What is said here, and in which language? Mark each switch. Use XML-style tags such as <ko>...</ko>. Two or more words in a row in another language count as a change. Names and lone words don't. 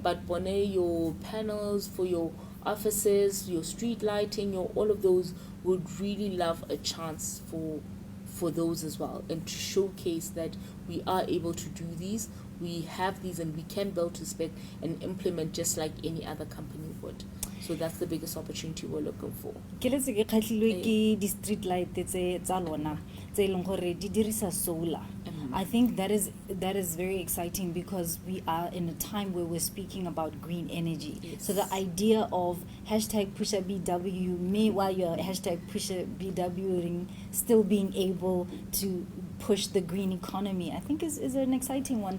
<en>but Bonet, your panels for your offices, your street lighting, your all of those, would really love a chance for those as well, and to showcase that we are able to do these, we have these, and we can build to spec and implement just like any other company would. So that's the biggest opportunity we're looking for.</en> <tn>Ke letse ke kgatlhilwe ke di-</tn> <en>street light</en> <tn>tsa lona tse e leng gore di dirisa solar.</tn> <en>I think that is very exciting, because we are in a time where we're speaking about green energy. Yes. So the idea of #PushaBW, me while you're #PushaBW, still being able to push the green economy, I think is an exciting one.</en>